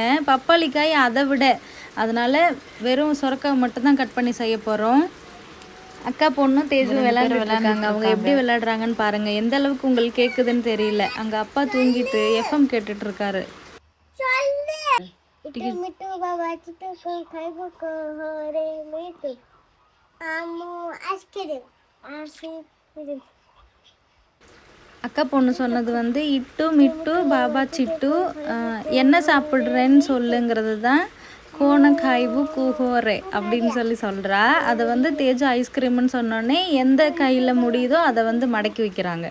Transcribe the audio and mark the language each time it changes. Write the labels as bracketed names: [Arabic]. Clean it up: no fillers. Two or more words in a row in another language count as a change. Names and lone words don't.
[Tamil] பப்பாளி காய் அதை விட. அதனால் வெறும் சுரக்காய் மட்டும்தான் கட் பண்ணி செய்ய போகிறோம். அக்கா பொண்ணும் தேஜும் விளையாடுறாங்க. அவங்க எப்படி விளையாடுறாங்கன்னு பாருங்கள். எந்த அளவுக்கு உங்களுக்கு கேட்குதுன்னு தெரியல. அங்கே அப்பா தூங்கிட்டு எஃப்எம் கேட்டுட்ருக்காரு. मिट्टू बाबा चिट्टू को खाइबो को हो रे मिट्टू आमू आइसक्रीम आइसक्रीम அக்கா பொண்ணு சொன்னது வந்து இட்டு மிட்டு பாபா சிட்டு என்ன சாப்பிட்றேன்னு சொல்லுங்கிறது தான் கோன காய்வு கூஹோரே அப்படின்னு சொல்கிறா. அதை வந்து தேஜு ஐஸ்கிரீம்னு சொன்னோடனே எந்த கையில் முடியுதோ அதை வந்து மடக்கி வைக்கிறாங்க.